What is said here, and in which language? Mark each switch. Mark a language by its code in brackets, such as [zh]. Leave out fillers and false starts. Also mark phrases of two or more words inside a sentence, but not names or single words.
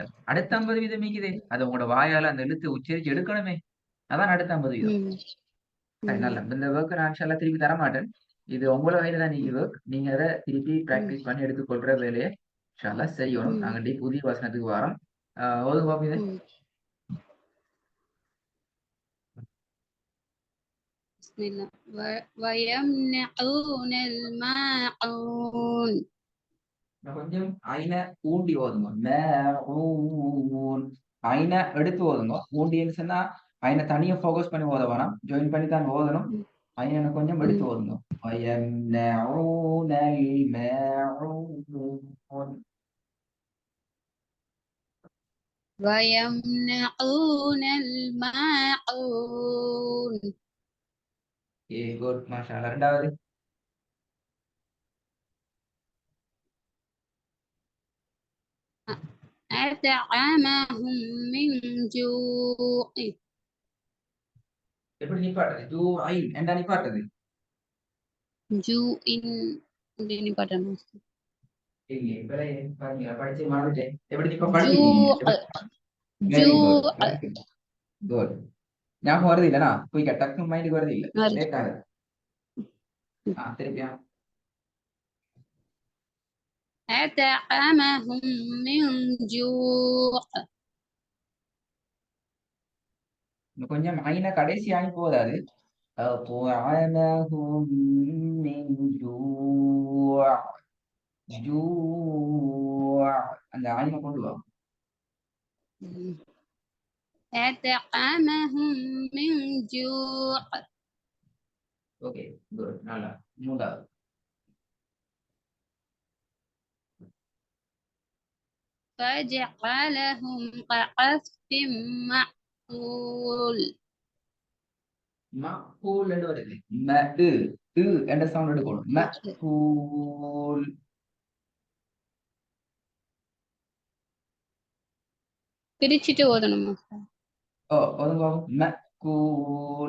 [ta] அடுத்த 50% மீக்குதே அது உங்களோட வாயால அந்த எழுத்தை உச்சரிச்சு எடுக்கணுமே. அதான் அடுத்த 50%. ம், சரி ம், நல்லா. இந்த ஒர்க் நான் [ar] إن شاء الله [ta] திருப்பி தரமாட்டேன். இது உங்கள கையில தான் நீங்க ஒர்க். நீங்க அத திருப்பி ம், பிராக்டிஸ் பண்ணி எடுத்துக்கொள்ற வேலைய [ar] إن شاء الله [ta] செய்யணும். ம், நாங்க புதிய வசனத்துக்கு வாரோம். ஓதுங்க பாப்போம் இத. ம். [ar] بسم الله ويمنعون الماعون [ta] கொஞ்சம் ஐன ஊண்டி ஓதுங்க. ஊன் ஐன எடுத்து ஓதுங்க. ஊண்டின்னு சொன்னா ஐன தனியா ஃபோக்கஸ் பண்ணி ஓத வேணாம். ஜாயின் பண்ணி தான் ஓதணும். ஐன கொஞ்சம் எடுத்து ம். ஓதுங்க. [ar] ويمنعون الماعون. ويمنعون الماعون [ta] குட் [ar] ما شاء الله. [ta] ரெண்டாவது [ar] أطعمهم من جوع [ta] எப்படி நிப்பாட்டுது? டூ ஐன் என்றா நிப்பாட்டுது? جوع அப்படின்னு பாட்டணும். இல்லையே. இப்பதான் பாருங்க படிச்சு மறந்துட்டேன். எப்படி இப்ப படிச்சிட்டீங்க நீங்க? [ar] جوع [en] very good. [ar] جوع [en] very good. [ta] ஞாபகம் வருது இல்லனா? குயிக்கா டக்குனு மைண்டுக்கு வருது இல்ல. வருது. லேட் ஆகுது. திருப்பியா? [ar] أطعمهم من جوع [ta] இன்னும் கொஞ்சம் ஐன கடைசி ஆகி போதாது. [ar] أطعمهم من جوع. [ta] جوع அந்த ஆயின கொண்டு வா. [ar] أطعمهم من جوع [en] okay good. [ta] நல்லா. மூன்றாவது [ar] فجعلهم كعصف مأكول [ta] மக்கூல் என்று வருது. ம உ உ என்ற சவுண்ட் எடுக்கணும். மக்கூல். பிரிச்சுட்டு ஓதணுமா? ஒதுங்க. மக்கூல்.